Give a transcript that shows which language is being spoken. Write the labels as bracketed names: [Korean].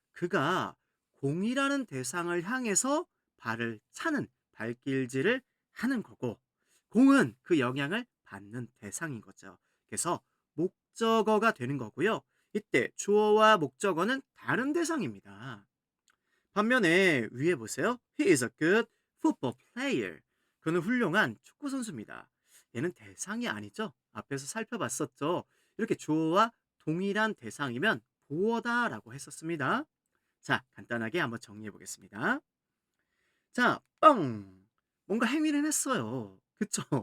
[Korean] 그가 공이라는 대상을 향해서 발을 차는 발길질을 하는 거고, 공은 그 영향을 받는 대상인 거죠. 그래서 목적어가 되는 거고요. 이때 주어와 목적어는 다른 대상입니다. 반면에 위에 보세요. [English] He is a good football player. [Korean] 그는 훌륭한 축구 선수입니다. 얘는 대상이 아니죠. 앞에서 살펴봤었죠. 이렇게 주어와 동일한 대상이면 보어다라고 했었습니다. 자, 간단하게 한번 정리해 보겠습니다. 자, 뻥! 뭔가 행위는 했어요. 그쵸?